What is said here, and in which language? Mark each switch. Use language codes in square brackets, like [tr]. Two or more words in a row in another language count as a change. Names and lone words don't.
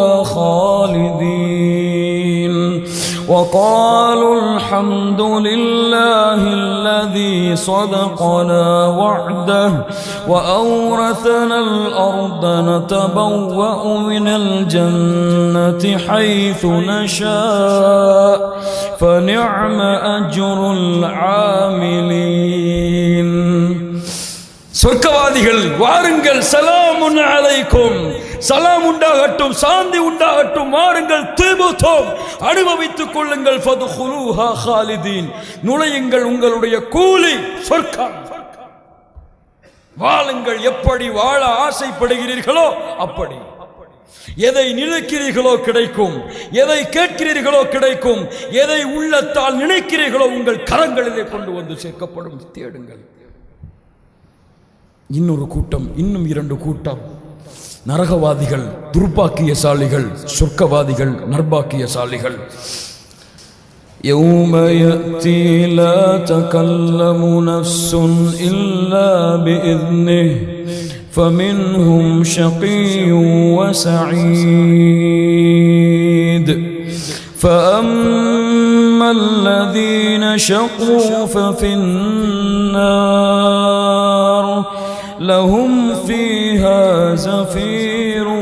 [ar] خَالِدِينَ وقالوا الحمد لله الذي صدقنا وعده وأورثنا الأرض نتبوأ من الجنة حيث نشاء فنعم أجر العاملين. [ta] சொர்க்கவாதிகள் வாருங்கள், [ar] سلام عليكم, [ta] சலாம் உண்டாகட்டும், சாந்தி உண்டாகட்டும், வாருங்கள், திபுதும், அனுபவித்துக் கொள்ளுங்கள், [ar] فادخلوها خالدين, [ta] நுழையுங்கள், உங்களுடைய கூலி சொர்க்கம். வாழுங்கள், எப்படி வாழ ஆசைப்படுகிறீர்களோ அப்படி. எதை நினைக்கிறீர்களோ கிடைக்கும், எதை கேட்கிறீர்களோ கிடைக்கும், எதை உள்ளத்தால் நினைக்கிறீர்களோ உங்கள் கரங்களிலே கொண்டு வந்து சேர்க்கப்படும். தேடுங்கள். இன்னொரு கூட்டம், இன்னும் 2 கூட்டம், நரகவாதிகள் துர்பாக்கியசாலிகள், சொர்க்கவாதிகள் நர்பாக்கியசாலிகள். [ar] يَوْمَ يَأْتِي لَا تَكَلَّمُ نَفْسٌ إِلَّا بِإِذْنِهِ فَمِنْهُمْ شَقِيٌّ وَسَعِيدٌ فَأَمَّا الَّذِينَ شَقُوا فَفِي النَّارِ لهم فيها زفير